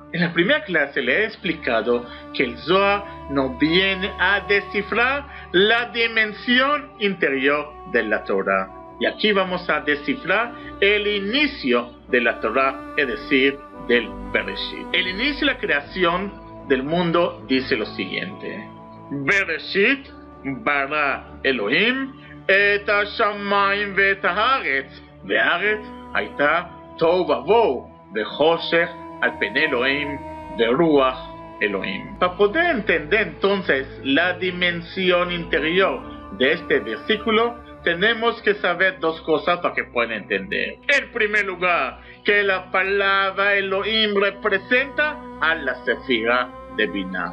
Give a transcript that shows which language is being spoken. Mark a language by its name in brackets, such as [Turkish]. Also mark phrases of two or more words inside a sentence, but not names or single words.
[Spanish] En la primera clase le he explicado que el Zohar no viene a descifrar la dimensión interior de la Torah. Y aquí vamos a descifrar el inicio de la Torah, es decir, del Bereshit. El inicio de la creación del mundo dice lo siguiente: [Hebrew] בראשית ברא אלהים את השמים ואת הארץ והארץ היתה תהו ובהו וחשך על פני אלהים ורוח אלהים. [Spanish] Para poder entender entonces la dimensión interior de este versículo, tenemos que saber dos cosas para que puedan entender. En primer lugar, que la palabra Elohim representa a la Sefira de Binah.